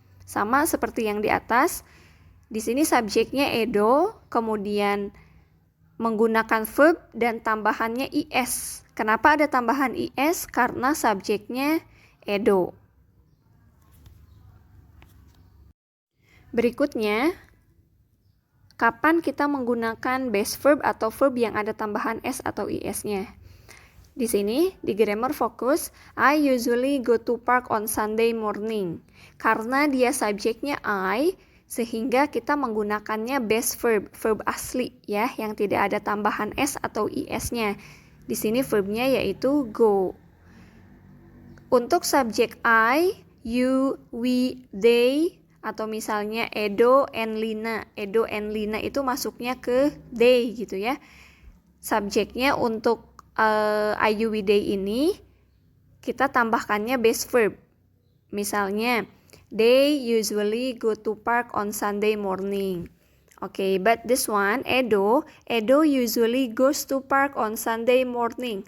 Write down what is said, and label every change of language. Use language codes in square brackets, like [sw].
[id] Sama seperti yang di atas. Di sini subjeknya Edo, kemudian menggunakan verb dan tambahannya is. Kenapa ada tambahan is? Karena subjeknya Edo. Berikutnya, kapan kita menggunakan base verb atau verb yang ada tambahan s atau is-nya? Di sini, di grammar fokus, [en] I usually go to park on Sunday morning. [id] Karena dia subjeknya I, sehingga kita menggunakannya base verb, verb asli ya, yang tidak ada tambahan s atau is-nya. Di sini verbnya yaitu go. Untuk subjek I, you, we, they, atau misalnya Edo and Lina. Edo and Lina itu masuknya ke they gitu ya. Subjeknya untuk I, you, we, they ini kita tambahkannya base verb. Misalnya, [en] they usually go to park on Sunday morning. Okay, but this one, Edo usually goes to park on Sunday morning.